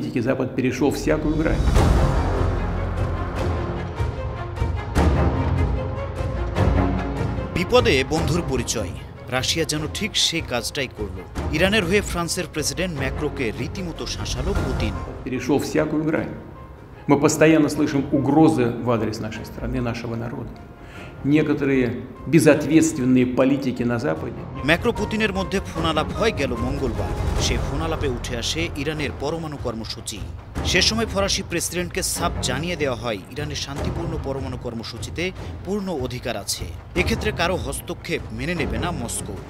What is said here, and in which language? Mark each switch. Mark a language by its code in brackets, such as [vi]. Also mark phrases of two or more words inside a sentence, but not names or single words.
[ru] Все-таки Запад перешел всякую грань. [bn] বিপদে বন্ধুর পরিচয়, রাশিয়া যেন ঠিক সেই কাজটাই করল। ইরানের হয়ে ফ্রান্সের প্রেসিডেন্ট ম্যাক্রোকে রীতিমতো শাসালো পুতিন। [ru] Перешел всякую грань. Мы постоянно слышим угрозы в адрес нашей страны, нашего народа. Некоторые безответственные политики на Западе. [bn] ম্যাক্রো পুতিনের মধ্যে ফোনালাপ হয় গেল মঙ্গলবার। সেই ফোনালাপে উঠে আসে ইরানের পরমাণু কর্মসূচি। সে সময় ফরাসি প্রেসিডেন্টকে সাফ জানিয়ে দেওয়া হয় ইরানের শান্তিপূর্ণ পরমাণু কর্মসূচিতে পূর্ণ অধিকার আছে। এক্ষেত্রে কারো হস্তক্ষেপ মেনে নেবে না মস্কো।